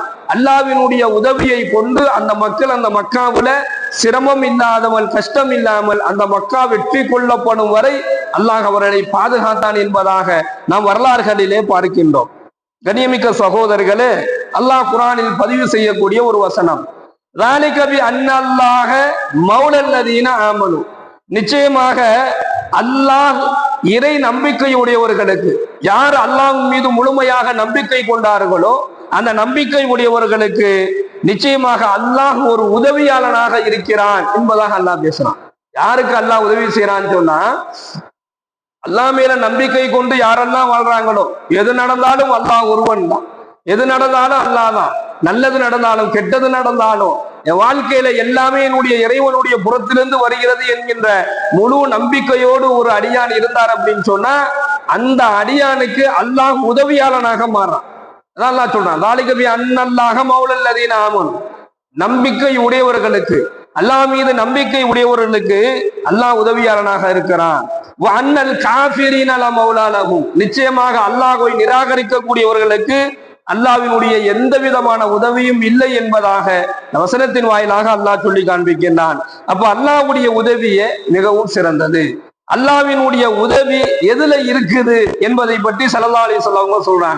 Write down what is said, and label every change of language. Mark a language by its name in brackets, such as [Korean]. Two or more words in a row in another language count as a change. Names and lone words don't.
[Tamil] அல்லாஹ்வினுடைய உதவியை கொண்டு அந்த மக்கள் அந்த மக்காவுல சிரமம் இல்லாதவள், கஷ்டம் இல்லாமல் அந்த மக்கா வெற்றி கொள்ளப்படும் வரை அல்லாஹ் அவர்களை பாதுகாத்தான் என்பதாக நாம் வரலாறுகளிலே பார்க்கின்றோம். கண்ணியமிக்க சகோதரர்களே, அல்லாஹ் குர்ஆனில் பதிவு செய்யக்கூடிய ஒரு வசனம், [Arabic] ذَلِكَ بِأَنَّ اللَّهَ مَوْلَى الَّذِينَ آمَنُوا. [Tamil] நிச்சயமாக அல்லாஹ் இறை நம்பிக்கையுடையவர்களுக்கு, யார் அல்லாஹ் மீது முழுமையாக நம்பிக்கை கொண்டார்களோ அந்த நம்பிக்கை உடையவர்களுக்கு நிச்சயமாக அல்லாஹ் ஒரு உதவியாளனாக இருக்கிறான் என்பதாக அல்லாஹ் பேசுறான். யாருக்கு அல்லாஹ் உதவி செய்யறான்னு சொன்னா, அல்லாஹ் மேல நம்பிக்கை கொண்டு யாரெல்லாம் வாழ்றாங்களோ, எது நடந்தாலும் அல்லாஹ் ஒருவன் தான், எது நடந்தாலும் அல்லாஹ் தான், நல்லது நடந்தாலும் கெட்டது நடந்தாலும் என் வாழ்க்கையில எல்லாமே என்னுடைய இறைவனுடைய புறத்திலிருந்து வருகிறது என்கின்ற முழு நம்பிக்கையோடு ஒரு அடியான் இருந்தார் அப்படின்னு சொன்னா அந்த அடியானுக்கு அல்லாஹ் உதவியாளனாக மாறான். அதான் அல்லாஹ் சொல்றான், [Arabic] ذَلِكَ بِأَنَّ اللَّهَ مَوْلَى الَّذِينَ آمَنُوا. [Tamil] நம்பிக்கை உடையவர்களுக்கு, அல்லாஹ் மீது நம்பிக்கை உடையவர்களுக்கு அல்லாஹ் உதவியாளனாக இருக்கிறான். [Arabic] وَأَنَّ الْكَافِرِينَ لَا مَوْلَى لَهُمْ. [Tamil] நிச்சயமாக அல்லாஹ்வை நிராகரிக்கக்கூடியவர்களுக்கு அல்லாஹ்வினுடைய எந்த விதமான உதவியும் இல்லை என்பதாக வசனத்தின் வாயிலாக அல்லாஹ் சொல்லி காண்பிக்கின்றான். அப்ப அல்லாஹ்வுடைய உதவியே மிகவும் சிறந்தது. அல்லாஹ்வினுடைய உதவி எதுல இருக்குது என்பதை பற்றி [Arabic] صلى الله عليه وسلم [Tamil] சொல்றாங்க.